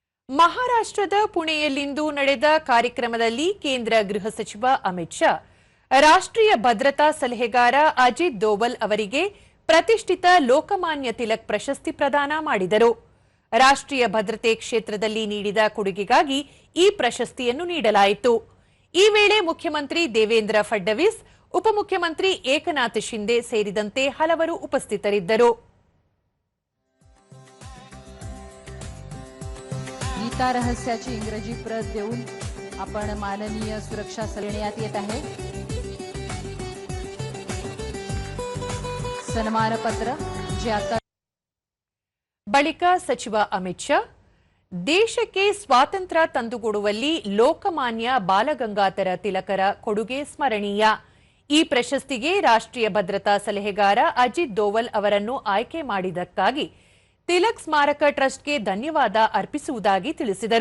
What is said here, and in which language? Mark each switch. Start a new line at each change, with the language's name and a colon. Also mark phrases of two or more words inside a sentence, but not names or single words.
Kannada: ಮಹಾರಾಷ್ಟ್ರದ ಪುಣೆಯಲ್ಲಿಂದು ನಡೆದ ಕಾರ್ಯಕ್ರಮದಲ್ಲಿ ಕೇಂದ್ರ ಗೃಹ ಸಚಿವ ಅಮಿತ್ ಶಾ ರಾಷ್ಟ್ರೀಯ ಭದ್ರತಾ ಸಲಹೆಗಾರ ಅಜಿತ್ ದೋವಲ್ ಅವರಿಗೆ ಪ್ರತಿಷ್ಠಿತ ಲೋಕಮಾನ್ಯ ತಿಲಕ್ ಪ್ರಶಸ್ತಿ ಪ್ರದಾನ ಮಾಡಿದರು. ರಾಷ್ಟ್ರೀಯ ಭದ್ರತೆ ಕ್ಷೇತ್ರದಲ್ಲಿ ನೀಡಿದ ಕೊಡುಗೆಗಾಗಿ ಈ ಪ್ರಶಸ್ತಿಯನ್ನು ನೀಡಲಾಯಿತು. ಈ ವೇಳೆ ಮುಖ್ಯಮಂತ್ರಿ ದೇವೇಂದ್ರ ಫಡ್ನವೀಸ್, ಉಪಮುಖ್ಯಮಂತ್ರಿ ಏಕನಾಥ್ ಶಿಂದೆ ಸೇರಿದಂತೆ ಹಲವರು ಉಪಸ್ಥಿತರಿದ್ದರು.
Marathi: गीता रहस्याची इंग्रजी प्रत देऊन आपण माननीय सुरक्षा सल्हण्यात येत आहे. सन्मान पत्र जे आता
Kannada: ಬಳಿಕ ಸಚಿವ ಅಮಿತ್ ಶಾ ದೇಶಕ್ಕೆ ಸ್ವಾತಂತ್ರ್ಯ ತಂದುಕೊಡುವಲ್ಲಿ ಲೋಕಮಾನ್ಯ ಬಾಲಗಂಗಾಧರ ತಿಲಕರ ಕೊಡುಗೆ ಸ್ಮರಣೀಯ. ಈ ಪ್ರಶಸ್ತಿಗೆ ರಾಷ್ಟ್ರೀಯ ಭದ್ರತಾ ಸಲಹೆಗಾರ ಅಜಿತ್ ದೋವಲ್ ಅವರನ್ನು ಆಯ್ಕೆ ಮಾಡಿದ್ದಕ್ಕಾಗಿ ತಿಲಕ್ ಸ್ಮಾರಕ ಟ್ರಸ್ಟ್ಗೆ ಧನ್ಯವಾದ ಅರ್ಪಿಸುವುದಾಗಿ ತಿಳಿಸಿದರು.